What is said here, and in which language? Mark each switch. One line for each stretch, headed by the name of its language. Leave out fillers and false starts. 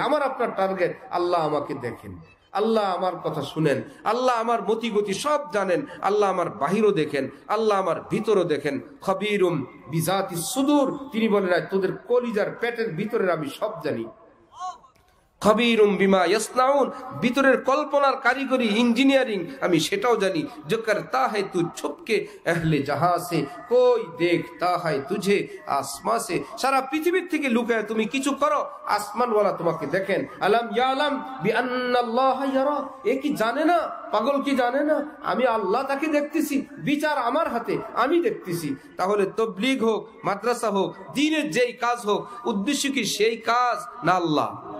Bangla: আমার আপনার টার্গেট আল্লাহ আমাকে দেখেন, আল্লাহ আমার কথা শুনেন, আল্লাহ আমার মতি গতি সব জানেন, আল্লাহ আমার বাহিরও দেখেন, আল্লাহ আমার ভিতরও দেখেন।
Arabic: খবীরুম বিজাতিস সুদূর,
Bangla: তিনি বলেন তোদের কলিজার পেটের ভিতরের আমি সব জানি।
Arabic: খবীরুম বিমা ইয়াসনাউন,
Bangla: ভিতরের কল্পনার কারিগরি ইঞ্জিনিয়ারিং আমি সেটাও জানি।
Hindi: जो करता है तू छुपके अहले जहां से, कोई देखता है तुझे आसमां से।
Bangla: সারা পৃথিবীর থেকে লুকায় তুমি কিছু করো, আসমানওয়ালা তোমাকে দেখেন।
Arabic: আলাম ইয়ালাম বিআন্নাল্লাহ ইয়ারা,
Bangla: এ কি জানে না, পাগল কি জানে না আমি আল্লাহ তাকে দেখতেছি, বিচার আমার হাতে, আমি দেখতেছি। তাহলে তাবলীগ হোক, মাদ্রাসা হোক, দ্বীনের যেই কাজ হোক, উদ্দেশ্য কি সেই কাজ না আল্লাহ?